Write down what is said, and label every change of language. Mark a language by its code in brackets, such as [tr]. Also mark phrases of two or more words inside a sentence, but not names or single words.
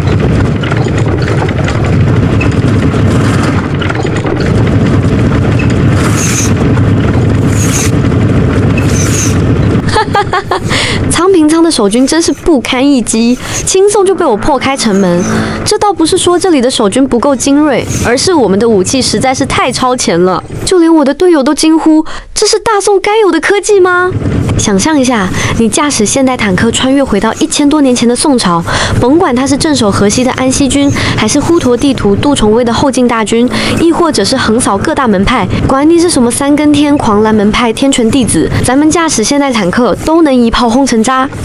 [zh] 長平倉的守軍真是不堪一擊，輕鬆就被我破開城門。這倒不是說這裡的守軍不夠精銳，而是我們的武器實在是太超前了，就連我的隊友都驚呼：這是大宋該有的科技嗎？想象一下，你駕駛現代坦克穿越回到1000多年前的宋朝，甭管他是鎮守河西的安西軍，還是呼陀地圖杜重威的後晉大軍，亦或者是橫掃各大門派，管你是什麼三更天、狂瀾門派、天權弟子，咱們駕駛現代坦克都能一炮轟成渣。